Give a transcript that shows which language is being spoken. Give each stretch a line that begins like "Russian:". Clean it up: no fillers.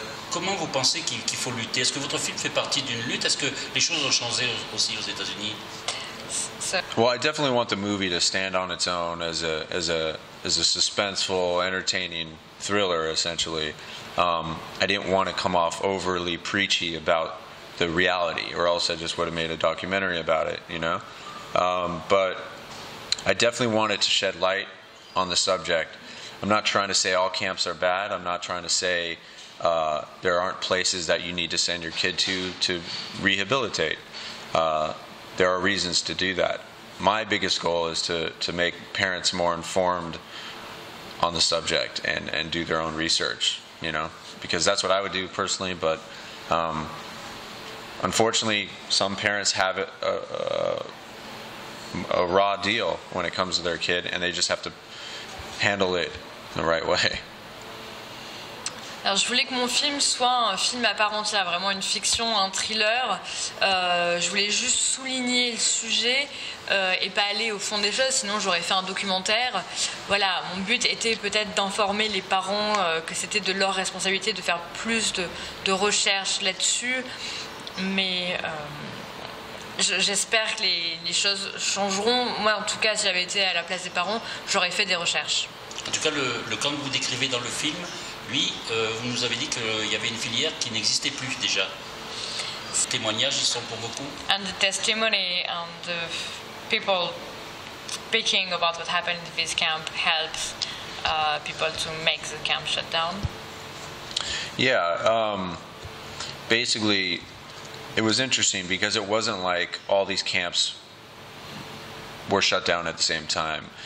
French: Comment vous pensez qu'il faut lutter? Est-ce que votre film fait partie d'une lutte? Est-ce que les choses ont changé aussi aux États-Unis?
English: Well, I definitely want the movie to stand on its own as a suspenseful, entertaining thriller, essentially. I didn't want to come off overly preachy about the reality, or else I just would have made a documentary about it, you know. But I definitely wanted to shed light on the subject. I'm not trying to say all camps are bad. I'm not trying to say there aren't places that you need to send your kid to rehabilitate. There are reasons to do that. My biggest goal is to make parents more informed on the subject and do their own research, you know, because that's what I would do personally, but unfortunately, some parents have a raw deal when it comes to their kid, and they just have to handle it the right way.
French: Alors, je voulais que mon film soit un film à part entière, vraiment une fiction, un thriller. Je voulais juste souligner le sujet et pas aller au fond des choses, sinon j'aurais fait un documentaire. Voilà, mon but était peut-être d'informer les parents que c'était de leur responsabilité de faire plus de recherches là-dessus. Mais j'espère que les choses changeront. Moi, en tout cas, si j'avais été à la place des parents, j'aurais fait des recherches. En tout cas, le camp que vous décrivez dans le film, lui, vous nous avez dit qu'il y avait une filière qui n'existait plus déjà. Ces témoignages, ils sont pour beaucoup.
English: And the testimony and the people speaking about what happened in this camp helps people to make the camp shut down. Yeah, basically, it was interesting because it wasn't like all these camps were shut down at the same time.